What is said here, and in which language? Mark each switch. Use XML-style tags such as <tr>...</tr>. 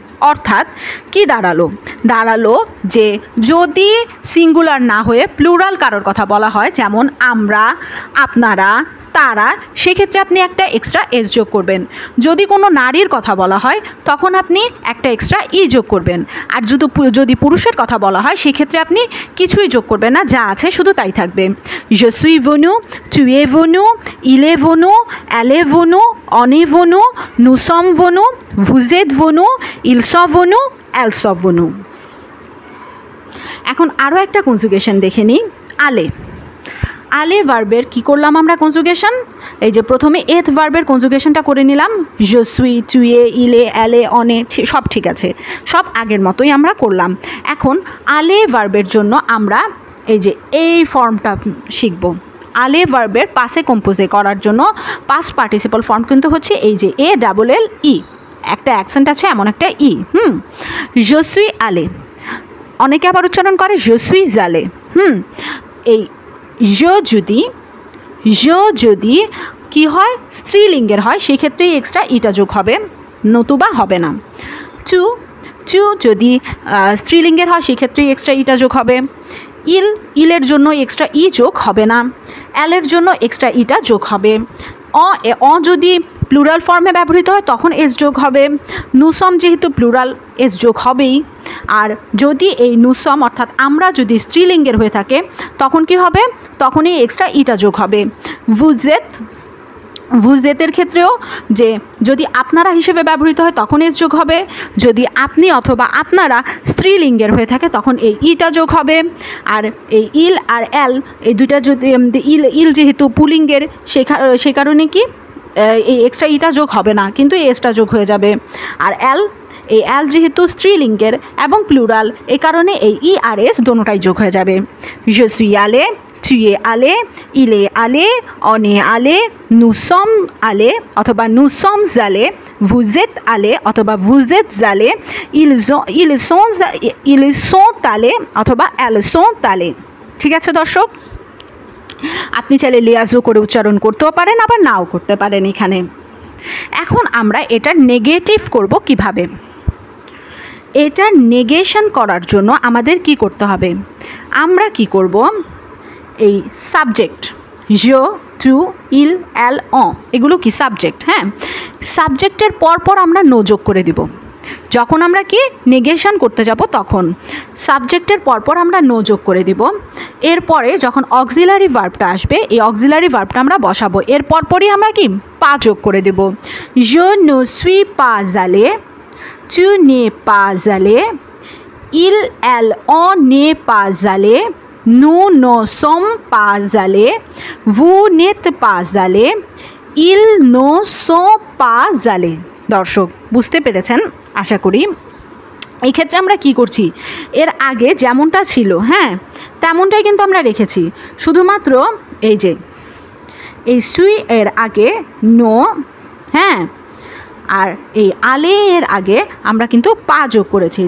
<bn>অর্থাৎ কি দাঁড়ালো যে যদি সিঙ্গুলার না হয়ে প্লুরাল কারোর কথা বলা হয়, যেমন আমরা, আপনারা, তারা, সেক্ষেত্রে আপনি একটা এক্সট্রা এস যোগ করবেন। যদি কোনো নারীর কথা বলা হয় তখন আপনি একটা এক্সট্রা ই যোগ করবেন। আর যদি পুরুষের কথা বলা হয় সেক্ষেত্রে আপনি কিছুই যোগ করবেন না, যা আছে শুধু তাই থাকবে।</bn> <fr>je suis venu, tu es venu, il est venu, elle est venue, on est venu, nous sommes venus, vous êtes venus, ils sont venus, elles sont venues।</fr> <bn>এখন আরও একটা কনজুগেশন দেখে নিই। আলে ভার্বের কি করলাম আমরা কনজুগেশন? এই যে প্রথমে এথ ভার্বের কনজুগেশনটা করে নিলাম,</bn> <fr>je suis, tu es, il est, elle est, on est,</fr> <bn>সব ঠিক আছে, সব আগের মতোই আমরা করলাম। এখন আলে ভার্বের জন্য আমরা এই যে এই ফর্মটা শিখব। আলে ভার্বের পাসে কম্পোজে করার জন্য পাস্ট পার্টিসিপল ফর্ম কিন্তু হচ্ছে এই যে ALL ই, একটা অ্যাকসেন্ট আছে এমন একটা ই।</bn> <fr>je suis allé,</fr> <bn>অনেকে আবার উচ্চারণ করে</bn> <fr>je suis allé।</fr> <bn>এই যদি কি হয় স্ত্রীলিঙ্গের হয় সেক্ষেত্রেই এক্সট্রা ইটা যোগ হবে, নতুবা হবে না। টু যদি স্ত্রীলিঙ্গের হয় সেক্ষেত্রেই এক্সট্রা ইটা যোগ হবে। ইলের জন্য এক্সট্রা ই যোগ হবে না, এলের জন্য এক্সট্রা ইটা যোগ হবে। যদি প্লুরাল ফর্মে ব্যবহৃত হয় তখন এস যোগ হবে। নুসম যেহেতু প্লুরাল এস যোগ হবেই। আর যদি এই নুসম অর্থাৎ আমরা যদি স্ত্রীলিঙ্গের হয়ে থাকে তখন কি হবে, তখনই এক্সট্রা ইটা যোগ হবে। ভুজেত, ভুজেতের ক্ষেত্রেও যে যদি আপনারা হিসেবে ব্যবহৃত হয় তখন এস যোগ হবে, যদি আপনি অথবা আপনারা স্ত্রীলিঙ্গের হয়ে থাকে তখন এই ইটা যোগ হবে। আর এই ইল আর এল এই দুইটা যদি ইল যেহেতু পুলিঙ্গের সে কারণে কি এই এক্সট্রা ইটা যোগ হবে না, কিন্তু এই এসটা যোগ হয়ে যাবে। আর এই এল যেহেতু স্ত্রীলিঙ্গের এবং প্লুরাল এই কারণে এই ই আর এস দোনোটাই যোগ হয়ে যাবে।</bn> <fr>je suis allé, tu es allé, il est allé, on est allé, nous sommes allés অথবা nous sommes allés, vous êtes allés অথবা vous êtes allés, ils sont allés অথবা elles sont allées।</fr> <bn>ঠিক আছে দর্শক, আপনি চাইলে লিয়াজো করে উচ্চারণ করতেও পারেন আবার নাও করতে পারেন। এখানে এখন আমরা এটা নেগেটিভ করব কিভাবে। এটা নেগেশন করার জন্য আমাদের কি করতে হবে, আমরা কি করব, এই সাবজেক্ট জো, টু, ইল, এল, এগুলো কি সাবজেক্ট। হ্যাঁ, সাবজেক্টের পরপর আমরা নো যোগ করে দিব। যখন আমরা কি নেগেশন করতে যাব তখন সাবজেক্টের পরপর আমরা নো যোগ করে দিব। এরপরে যখন অক্সিলারি ভার্বটা আসবে এই অক্সিলারি ভার্বটা আমরা বসাবো, এর পরপরই আমরা কি পা যোগ করে দেব।</bn> <fr>je ne suis pas allé, tu n'es pas allé, il, elle, on n'est pas allé, nous ne sommes pas allés, vous n'êtes pas allés, ils ne sont pas allés।</fr> <bn>দর্শক বুঝতে পেরেছেন আশা করি। এই ক্ষেত্রে আমরা কি করছি, এর আগে যেমনটা ছিল হ্যাঁ তেমনটাই কিন্তু আমরা রেখেছি, শুধুমাত্র এই যে এই সুই এর আগে নো, হ্যাঁ, আর এই আলে এর আগে আমরা কিন্তু পা যোগ করেছি।</bn>